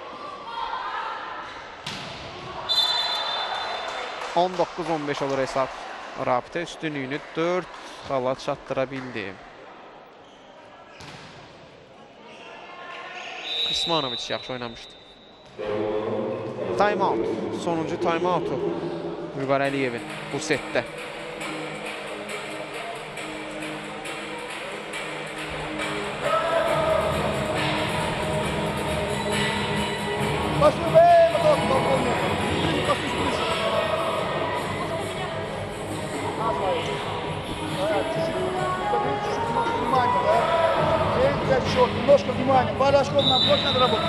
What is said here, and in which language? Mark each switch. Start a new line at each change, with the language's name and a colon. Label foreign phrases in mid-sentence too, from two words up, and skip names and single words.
Azerbaijani: 19-15 olur hesab. Rabitə üstünlüyünü 4 xala çatdıra bildi. Krsmanovic yaxşı oynamışdı.
English: Time out.
Azerbaijani: Sonuncu
English: time out'u
Azerbaijani: Vüqar Əliyevin bu setdə.
Turkish: Başlıyor be, bakalım.
Azerbaijani: Basış.
Russian: Внимание, да? Взять счет, немножко внимания. Барашков нам больше надо работать.